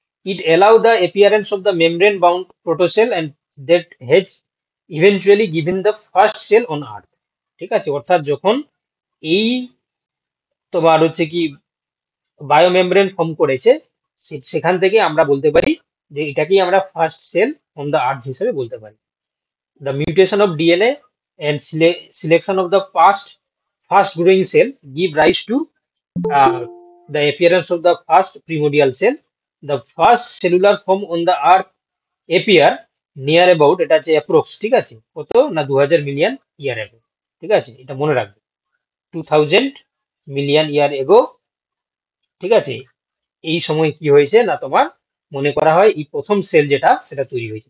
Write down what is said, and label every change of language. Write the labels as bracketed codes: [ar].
[en] It allow the appearance of the membrane bound protocell and that has eventually given the first cell on earth. [bn] ঠিক আছে, অর্থাৎ যখন এই তোমার হচ্ছে কি বায়োমেমব্রেন ফর্ম করেছে, সেখান থেকে আমরা বলতে পারি যে এটাকেই আমরা [en] first cell on the earth [bn] হিসেবে বলতে পারি। [en] The mutation of DNA and selection of the fast growing cell give rise to the appearance of the first primordial cell. The first cellular form on the earth appear near about, [bn] এটা আছে approx, ঠিক আছে, কত না [en] 2000 million year ago. [bn] ঠিক আছে, এটা মনে রাখবে, [en] 2000 million year ago. [bn] ঠিক আছে, এই সময় কি হয়েছে না, তোমার মনে করা হয় এই প্রথম সেল যেটা সেটা তৈরি হয়েছে।